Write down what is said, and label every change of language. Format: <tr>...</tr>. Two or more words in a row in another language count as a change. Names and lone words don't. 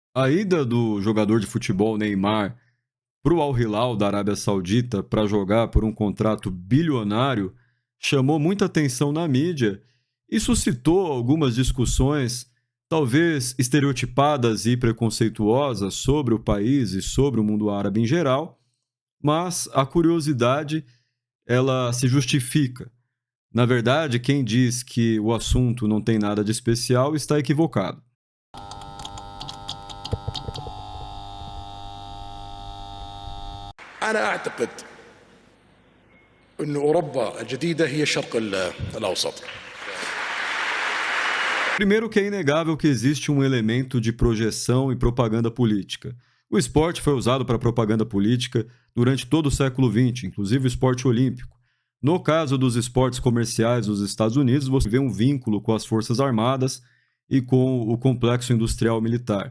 <pt>A ida do jogador de futebol Neymar para o Al Hilal da Arábia Saudita para jogar por um contrato bilionário chamou muita atenção na mídia e suscitou algumas discussões, talvez estereotipadas e preconceituosas sobre o país e sobre o mundo árabe em geral, mas a curiosidade ela se justifica. Na verdade, quem diz que o assunto não tem nada de especial está equivocado.</pt> <ar>أنا أعتقد أن أوروبا الجديدة هي الشرق الأوسط.</ar> <pt>Primeiro que é inegável que existe um elemento de projeção e propaganda política. O esporte foi usado para propaganda política durante todo o século XX, inclusive o esporte olímpico. No caso dos esportes comerciais dos Estados Unidos, você vê um vínculo com as Forças Armadas e com o complexo industrial militar.</pt>